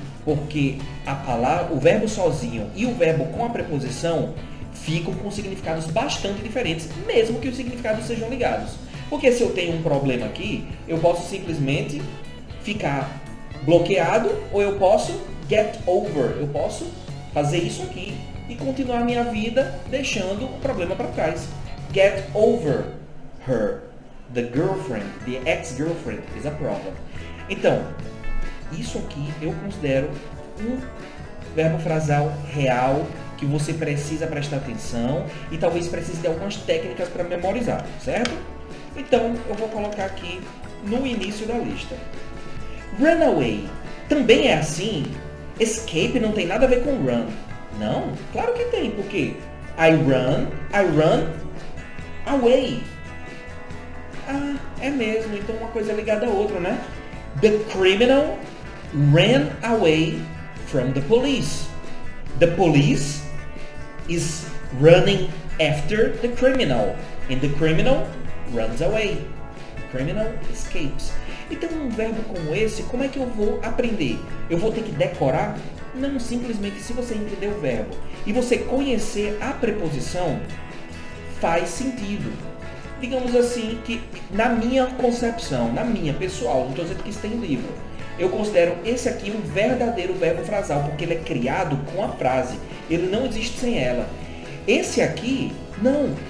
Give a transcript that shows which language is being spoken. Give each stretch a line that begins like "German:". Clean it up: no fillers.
Portuguese: Porque a palavra, o verbo sozinho e o verbo com a preposição ficam com significados bastante diferentes, mesmo que os significados sejam ligados. Porque se eu tenho um problema aqui, eu posso simplesmente ficar bloqueado, ou eu posso get over, eu posso fazer isso aqui e continuar a minha vida deixando o problema para trás.
English: Get over her. The girlfriend, the ex-girlfriend is a problem.
Portuguese: Então, isso aqui eu considero um verbo frasal real que você precisa prestar atenção e talvez precise de algumas técnicas para memorizar, certo? Então, eu vou colocar aqui no início da lista. Runaway também é assim? Escape não tem nada a ver com run. Não? Claro que tem, porque
English: I run away.
Portuguese: É mesmo, então uma coisa é ligada à outra, né?
English: The criminal ran away from the police. The police is running after the criminal. And the criminal runs away. The criminal escapes.
Portuguese: Então, um verbo como esse, como é que eu vou aprender? Eu vou ter que decorar? Não, simplesmente se você entender o verbo e você conhecer a preposição, faz sentido. Digamos assim que, na minha concepção, na minha pessoal, não estou dizendo que isso tem livro, eu considero esse aqui um verdadeiro verbo frasal, porque ele é criado com a frase, ele não existe sem ela. Esse aqui, não,